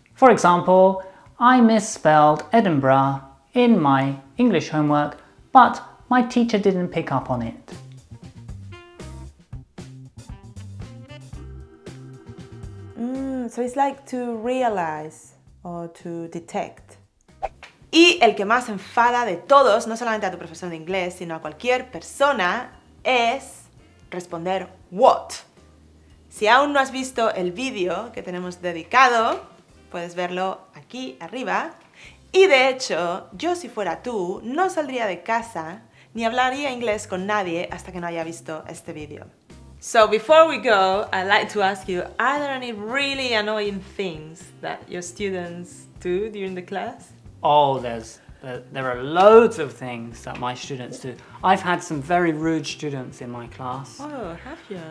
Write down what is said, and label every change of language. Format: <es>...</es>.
<en>For example, I misspelled Edinburgh in my English homework, but my teacher didn't pick up on it. So it's like to realize or to detect.</en> <es>Y el que más enfada de todos, no solamente a tu profesor de inglés, sino a cualquier persona, es responder what. Si aún no has visto el vídeo que tenemos dedicado, puedes verlo aquí arriba. Y de hecho, yo si fuera tú, no saldría de casa ni hablaría inglés con nadie hasta que no haya visto este vídeo.</es> <en>So before we go, I'd like to ask you, are there any really annoying things that your students do during the class? Oh, there are loads of things that my students do. I've had some very rude students in my class. Oh, have you?</en>